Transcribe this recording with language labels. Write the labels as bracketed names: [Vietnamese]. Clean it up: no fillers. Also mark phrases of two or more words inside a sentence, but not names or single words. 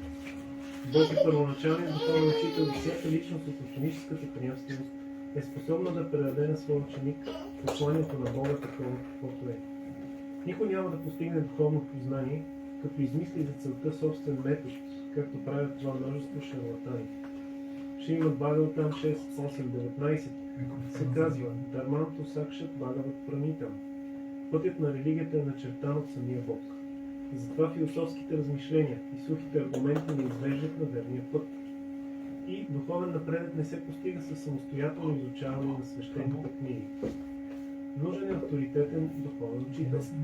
[Bulgarian] Бог е първоначалният духовен учител и всяка личност от ученическата приемственост е способна да предаде на своя ученик посланието на Бога такова каквото е. Никой няма да постигне духовно познание, като измисли за целта собствен метод, както правят това множество шарлатани. [Sanskrit] Шримад Бхагаватам 6.8.19 [Bulgarian] се казва [Sanskrit] धर्मन्तु साक्षात् भगवत् प्रणीतम्. [Bulgarian] Пътят на религията е начертан от самия Бог. Затова философските размишления и сухите аргументи не извеждат на верния път. И духовен напредък не се постига със самостоятелно изучаване на свещените книги. Нужен е авторитетен духовен учител.